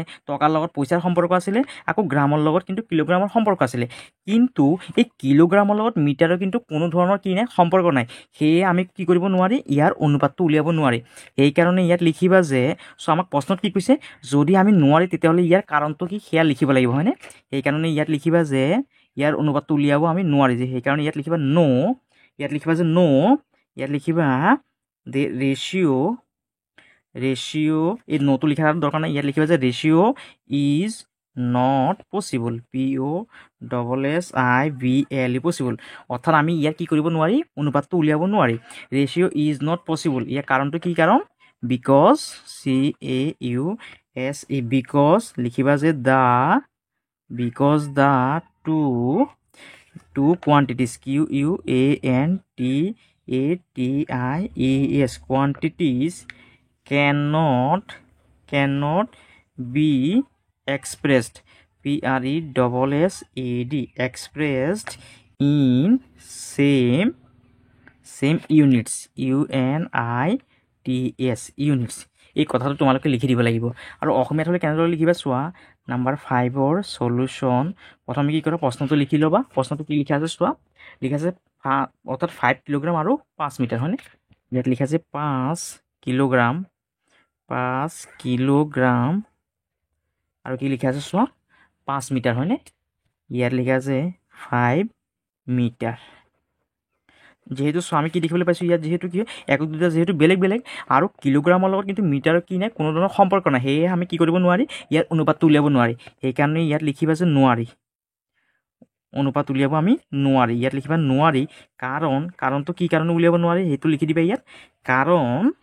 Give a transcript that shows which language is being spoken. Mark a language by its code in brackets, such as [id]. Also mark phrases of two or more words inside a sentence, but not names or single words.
[as] টকাৰ লগত পইচাৰ সম্পৰ্ক আছিলে আকৌ গ্ৰামৰ লগত কিন্তু কিলোগ্ৰামৰ সম্পৰ্ক আছিলে কিন্তু এই কিলোগ্ৰামৰ লগত মিটাৰৰ কিন্তু কোনো ধৰণৰ কি নাই সম্পৰ্ক নাই সেয়ে আমি কি কৰিব নোৱাৰি ইয়াৰ অনুপাতটো উলিয়াব নোৱাৰি সেইকাৰণে ইয়াত লিখিবা যে সো আমাক প্ৰশ্নত কি কৈছে যদি আমি নোৱাৰি তেতিয়াহ'লে ইয়াৰ কাৰণটো কি সেয়া লিখিব লাগিব হয়নে সেইকাৰণে ইয়াত লিখিবা যে ইয়াৰ অনুপাতটো উলিয়াব আমি নোৱাৰি যে সেইকাৰণে ইয়াত লিখিবা নো ইয়াত লিখিবা যে নো ইয়াত লিখিবা the ratio এই নোটো লিখাৰ দৰকাৰ নাই ইয়াত লিখিবা যে [en] ratio is not possible POSSIBL possible [as] অৰ্থাৎ আমি ইয়াত কি কৰিব নোৱাৰি অনুপাতটো উলিয়াব নোৱাৰি [en] ratio is not possible [as] ইয়াৰ কাৰণটো কি কাৰণ [en] because CAUSE because [as] লিখিবা যে [en] because the two quantities QUANTIATIES quantities cannot be expressed PRESSED expressed in same units UNITS units এই [as] কথাটো তোমালোকে লিখি দিব লাগিব আৰু অসমীয়াত হ'লে কেনেদৰে লিখিবা চোৱা নম্বৰ 5ৰ সলিউশন প্ৰথমে কি কৰা প্ৰশ্নটো লিখি ল'বা প্ৰশ্নটো কি লিখা আছে চোৱা লিখা আছে অৰ্থাৎ 5 কিলোগ্ৰাম আৰু 5 মিটাৰ হয়নে ইয়াত লিখা আছে 5 কিলোগ্ৰাম আৰু কি লিখা আছে চোৱা 5 মিটাৰ হয়নে ইয়াত লিখা আছে 5 মিটাৰ যেহেতু চোৱা আমি কি দেখিবলৈ পাইছোঁ ইয়াত যেহেতু কি একক দুটা যেহেতু বেলেগ বেলেগ আৰু কিলোগ্ৰামৰ লগত কিন্তু মিটাৰৰ কি নাই কোনো ধৰণৰ সম্পৰ্ক নাই সেয়ে আমি কি কৰিব নোৱাৰি ইয়াৰ অনুপাতটো উলিয়াব নোৱাৰি সেইকাৰণে ইয়াত লিখিবা যে নোৱাৰি অনুপাত উলিয়াব আমি নোৱাৰি ইয়াত লিখিবা নোৱাৰি কাৰণটো কি কাৰণে উলিয়াব নোৱাৰি সেইটো লিখি দিবা ইয়াত কাৰণ